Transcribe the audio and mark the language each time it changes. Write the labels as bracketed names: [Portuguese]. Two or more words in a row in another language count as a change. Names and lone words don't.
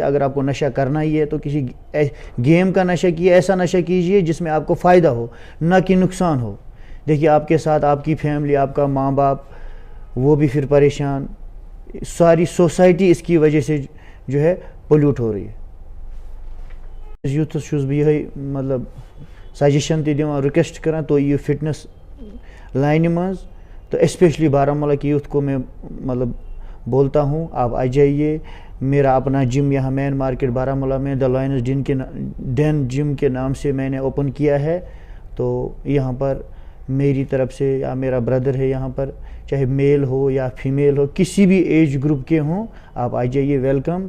[Hindi] अगर आपको नशा करना ही है तो किसी गेम का नशा कीजिए, ऐसा नशा कीजिए जिसमें आपको फ़ायदा हो, ना कि नुकसान हो। देखिए आपके साथ आपकी फैमिली, आपका माँ बाप, वो भी फिर परेशान, सारी सोसाइटी इसकी वजह से जो है पोल्यूट हो रही है। [Kashmiri] यूथ छुस बह यही मतलब सजेशन ति दिवान, रिक्वेस्ट करान, [Hindi] तो ये [English] fitness line [Hindi] मज, तो स्पेशली बारामूला की यूथ को मैं मतलब बोलता हूँ, आप आ जाइए। मेरा अपना जिम यहाँ [English] main market [Hindi] बारामूला में द लायंस डेन जिम के नाम से मैंने ओपन किया है। तो यहाँ पर मेरी तरफ से, या मेरा ब्रदर है यहाँ पर, चाहे मेल हो या फीमेल हो, किसी भी [English] age group [Hindi] के हों, आप आ जाइए, वेलकम।